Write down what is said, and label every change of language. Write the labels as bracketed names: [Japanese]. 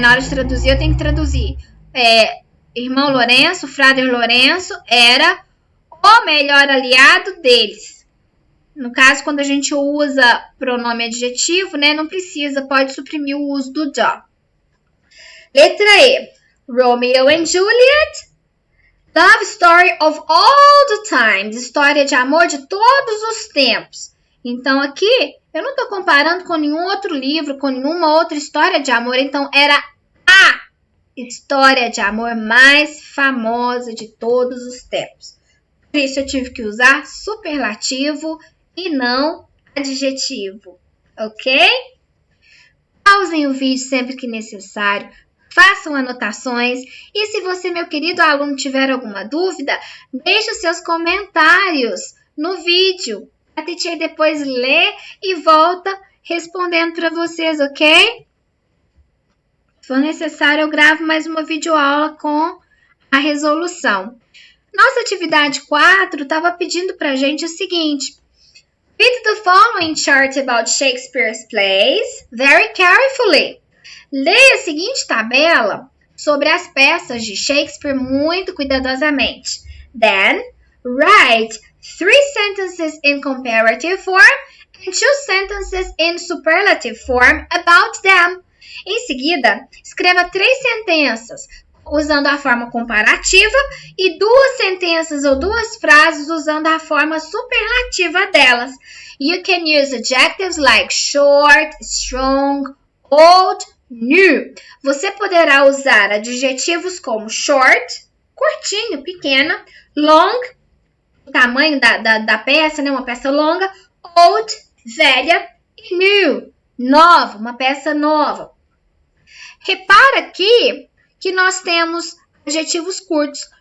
[Portuguese] Na hora de traduzir, eu tenho que traduzir. Irmão Lourenço, Frater Lourenço, era o melhor aliado deles. No caso, quando a gente usa pronome adjetivo, né, não precisa, pode suprimir o uso do the. Letra E. Romeo and Juliet. [English] Love story of all the times. [Portuguese] História de amor de todos os tempos. Então, aqui, eu não estou comparando com nenhum outro livro, com nenhuma outra história de amor. Então, era a história de amor mais famosa de todos os tempos. Por isso, eu tive que usar superlativo e não adjetivo. Ok? Pausem o vídeo sempre que necessário. Façam anotações e se você, meu querido aluno, tiver alguma dúvida, deixe os seus comentários no vídeo. A teacher depois lê e volta respondendo para vocês, ok? Se for necessário, eu gravo mais uma videoaula com a resolução. Nossa atividade 4 estava pedindo para a gente o seguinte. [English] Read the following chart about Shakespeare's plays very carefully. [Portuguese] Leia a seguinte tabela sobre as peças de Shakespeare muito cuidadosamente. [English] Then, write 3 sentences in comparative form and 2 sentences in superlative form about them. [Portuguese] Em seguida, escreva 3 sentenças usando a forma comparativa e 2 sentenças ou 2 frases usando a forma superlativa delas. [English] You can use adjectives like short, strong, old, new. [Portuguese] Você poderá usar adjetivos como short, curtinho, pequena, long, o tamanho da peça, né? Uma peça longa, old, velha, e new, nova, uma peça nova. Repara aqui que nós temos adjetivos curtos.